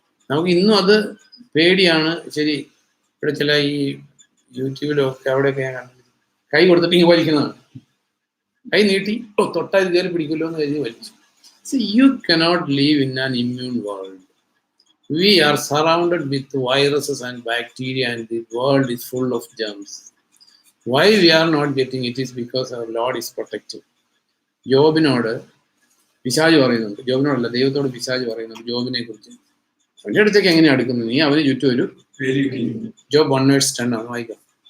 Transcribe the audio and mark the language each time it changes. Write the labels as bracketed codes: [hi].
[ml] നമുക്ക് ഇന്നും അത് പേടിയാണ്. ശരി, ഇവിടെ ചില ഈ യൂട്യൂബിലോ ഒക്കെ അവിടെയൊക്കെ ഞാൻ കണ്ടു, കൈ കൊടുത്തിട്ട് ഇങ്ങനെ വലിക്കുന്നതാണ്. കൈ നീട്ടി തൊട്ടാ ഇത് കയറി പിടിക്കുമല്ലോ എന്ന് കരുതി വലിച്ചു. [en] So you cannot live in an immune world. We are surrounded with viruses and bacteria, and the world is full of germs. Why we are not getting it is because our Lord is protective. [ml] ജോബിനോട് പിശാച് പറയുന്നുണ്ട്, ജോബിനോടല്ല ദൈവത്തോട് പിശാച് പറയുന്നുണ്ട് ജോബിനെ കുറിച്ച്. അവൻ്റെ അടുത്തേക്ക് എങ്ങനെയാണ് അടുക്കുന്നത്? നീ അവന് ചുറ്റും ഒരു ജോബ് 1:10 ആണ് വായിക്കാം.